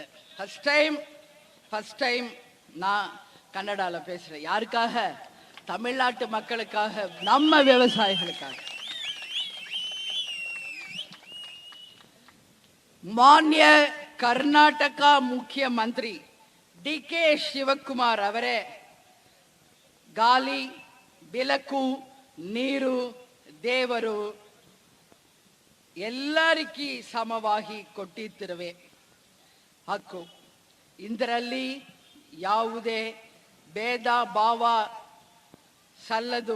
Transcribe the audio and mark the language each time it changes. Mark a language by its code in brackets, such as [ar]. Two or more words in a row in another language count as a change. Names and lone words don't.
[en] first time [ta] நான் கன்னடால பேசுறேன். யாருக்காக? தமிழ்நாட்டு மக்களுக்காக, நம்ம விவசாயிகளுக்காக. [kn] ಮಾನ್ಯ ಕರ್ನಾಟಕ ಮುಖ್ಯಮಂತ್ರಿ ಡಿ.ಕೆ. ಶಿವಕುಮಾರ್ ಅವರೇ ಗಾಳಿ ಬೆಳಕು ನೀರು ದೇವರು ಎಲ್ಲರಿಗೂ ಸಮವಾಗಿ ಕೊಟ್ಟಿರುವೆ ಹಕ್ಕು. ಇದರಲ್ಲಿ ಯಾವುದೇ ಭೇದ ಭಾವ ಸಲ್ಲದು.